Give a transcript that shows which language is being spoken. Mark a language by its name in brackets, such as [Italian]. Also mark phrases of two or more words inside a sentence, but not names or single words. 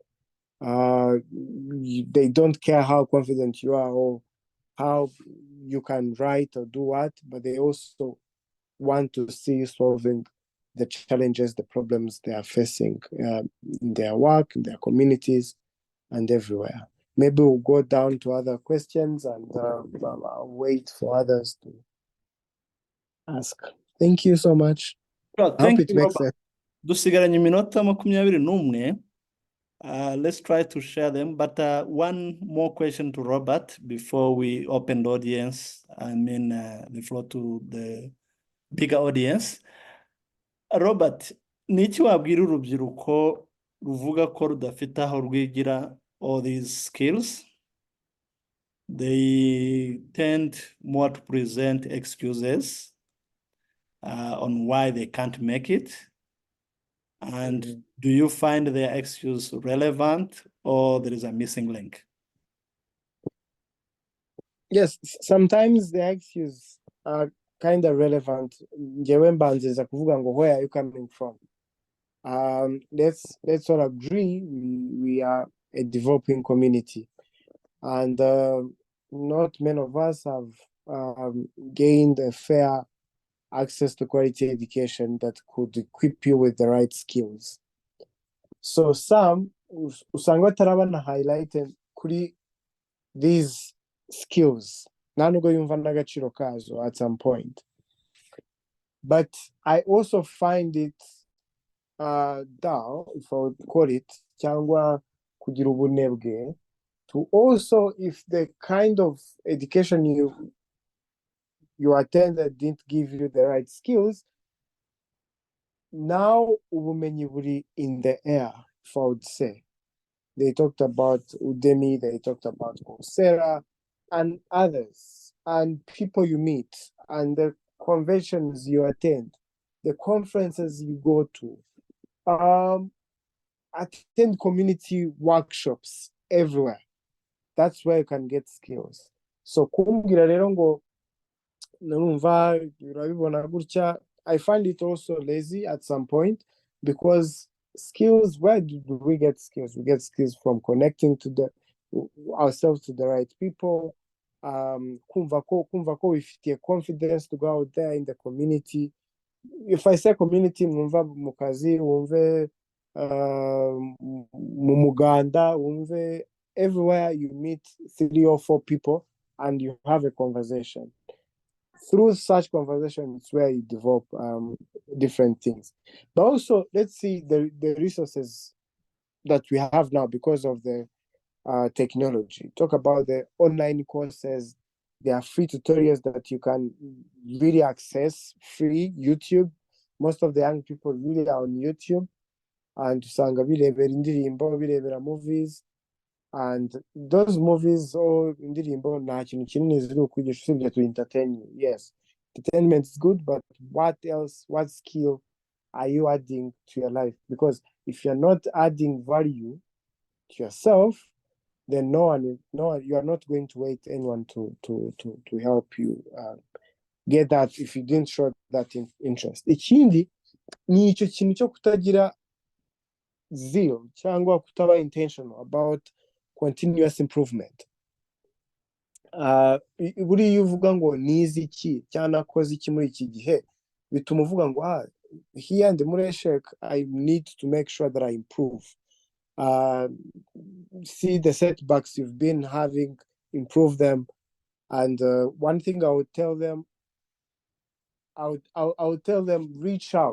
[English] They don't care how confident you are or how you can write or do what, but they also want to see you solving the challenges, the problems they are facing in their work, in their communities, and everywhere. Maybe we'll go down to other questions and I'll wait for others to ask. Thank you so much. Well, I hope thank it you, makes Robert. sense. [Kinyarwanda] Dusigaranye iminota 21. [English] Let's try to share them, but one more question to Robert before we open the audience, the floor to the bigger audience. [Kinyarwanda] Robert, ni iki wabwira urubyiruko ruvuga ko rudafite aho rwigira [English] all these skills? They tend more to present excuses on why they can't make it. And do you find their excuse relevant, or there is a missing link? Yes, sometimes the excuse are kind of relevant. [Kinyarwanda] Njewe mbanziza kuvuga ngo, [English] where are you coming from? Let's all agree we are a developing community, and not many of us have gained a fair access to quality education that could equip you with the right skills. [Kinyarwanda] So some usanga batarabana highlighted kuri [English] these skills [Kinyarwanda] nta nubwo yumva n'agaciro kazo [English] at some point. But I also find it down, if I would call it, [Kinyarwanda] cyangwa kugira ubunebwe, [English] to also, if the kind of education you attended didn't give you the right skills, now [Kinyarwanda] ubumenyi buri [English] in the air, if I would say. They talked about Udemy, they talked about Coursera, and others, and people you meet, and the conventions you attend, the conferences you go to, attend community workshops everywhere. That's where you can get skills. [Kinyarwanda] So kumbwira rero ngo numva urabibona gutya, [English] I find it also lazy at some point, because skills, where do we get skills? We get skills from connecting to ourselves to the right people. [Kinyarwanda] Kumva ko wifitiye [English] confidence to go out there in the community. If I say community, [Kinyarwanda] mwumva mu kazi, wumve mu muganda, wumve [English] everywhere you meet 3 or 4 people and you have a conversation. Through such conversation, it's where you develop different things. But also, let's see the resources that we have now because of the technology. Talk about the online courses. There are free tutorials that you can really access, free, YouTube. Most of the young people really are on YouTube. [Kinyarwanda] And usanga birebera indirimbo, birebera movies. [English] And those movies or [Kinyarwanda] indirimbo nta kintu kinini ziri ukwigisha usibye [English] to entertain you. Yes, entertainment is good, but what else, what skill are you adding to your life? Because if you're not adding value to yourself, then you are not going to wait anyone to help you get that if you didn't show that interest. [Kinyarwanda] Ikindi ni icyo kintu cyo kutagira zeal cyangwa kutaba [English] intentional about continuous improvement. [Kinyarwanda] Buriya uvuga ngo nizi iki cyangwa nakoze iki muri iki gihe, bituma uvuga ngo [English] here in the Mureshek, I need to make sure that I improve. See the setbacks you've been having, improve them. And one thing I would tell them, I would tell them, reach out.